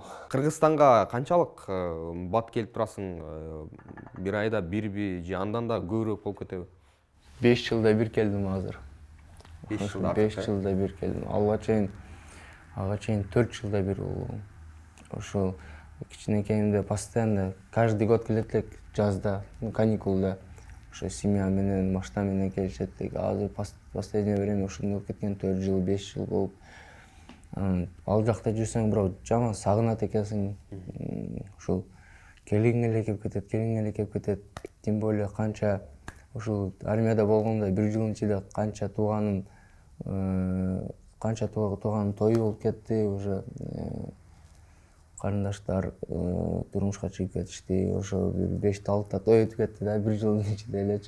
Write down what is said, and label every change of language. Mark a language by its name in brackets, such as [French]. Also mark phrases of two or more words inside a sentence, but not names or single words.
[Kyrgyz] Кыргызстанга канчалык бат келип турасың? Бир айда бирби же андан да көбүрөөк болуп кетеби? 5 жылда бир келдим азыр. 5 жылда. 5 жылда бир келдим. Ага чейин 4 жылда бир болдум. Ошол кичинекейимде [Russian] постоянно каждый год [Kyrgyz] келет элек жазда, каникулда. Ошо семья менен, машина менен келишет элек. Азыр [Russian] последнее время [Kyrgyz] ушундай болуп кеткен, 4 жыл, 5 жыл болуп. Ал жакта жүрсөң бирок жаман сагынат экенсиң. Ушул келиң эле кеп кетет. [Russian] Тем более [Kyrgyz] канча ушул армияда болгондо 1 жылдын ичинде канча тууганын тою болуп кетти, уже карындаштар турмушка чыгып кетишти, ошо 5-6 той өтүп кетти да 1 жылдын ичинде элечи.